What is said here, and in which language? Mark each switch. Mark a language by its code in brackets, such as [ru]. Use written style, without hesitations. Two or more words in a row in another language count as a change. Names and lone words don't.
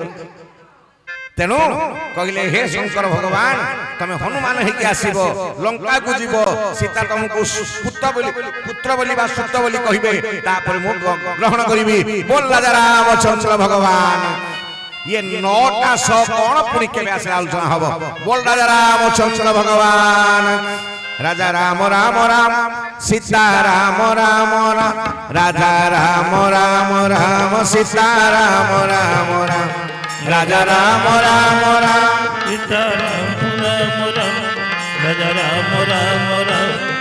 [or] ତେଣୁ କହିଲେ ହେ ଶଙ୍କର ଭଗବାନ, ତମେ ହନୁମାନ ହେଇକି ଆସିବ, ଲଙ୍କାକୁ ଯିବ, ସୀତା ତମକୁ ପୁତ୍ର ବୋଲି ବା ସୁତ ବୋଲି କହିବେ, ତାପରେ ମୁଁ ଗ୍ରହଣ କରିବି। ବୋଲ ରାଜା ରାମଚନ୍ଦ୍ର ଭଗବାନ। ଇଏ 9ଟା ସହ କଣ ପୁଣି କେବେ ଆସିଲେ ଆଲୋଚନା ହବ। ବୋଲ ରାଜା ରାମଚନ୍ଦ୍ର ଭଗବାନ। ରାଜା ରାମ ରାମ ରାମ ସୀତା ରାମ ରାମ ରାମ ରାଜା ରାମ ରାମ ରାମ ସୀତା ରାମ ରାମ ରାମ ରାଜା ରାମ ରାମ ରାମ ସୀତା ରାମ ରାମ ରାମ ରାଜା ରାମ ରାମ ରାମ